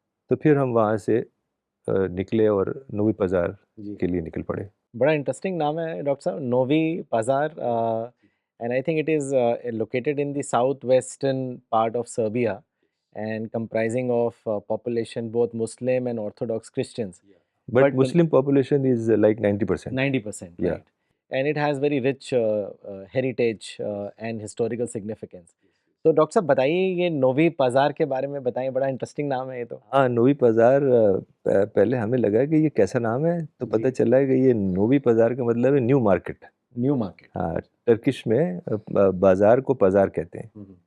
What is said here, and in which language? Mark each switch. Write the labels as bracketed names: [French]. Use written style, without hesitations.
[Urdu] تو پھر ہم وہاں سے نکلے اور نووی پازار کے لیے نکل پڑے. بڑا انٹرسٹنگ نام ہے ڈاکٹر صاحب، نووی پازار. [English] And I think it is located in the south western part of Serbia and comprising of population both Muslim and Orthodox Christians. But Muslim population is like 90%. 90%, Yeah. right. And it has very rich heritage and historical significance. [Urdu] تو doctor صاحب بتائیے یہ نووی پازار کے بارے میں بتائیں، بڑا interesting نام ہے یہ تو. ہاں، نووی پازار. پہلے ہمیں لگا کہ یہ کیسا نام ہے، تو پتہ چلا ہے کہ یہ نووی پازار کا مطلب ہے نیو مارکیٹ. [English] New market. [Urdu] ہاں، ٹرکش میں بازار کو پازار کہتے ہیں.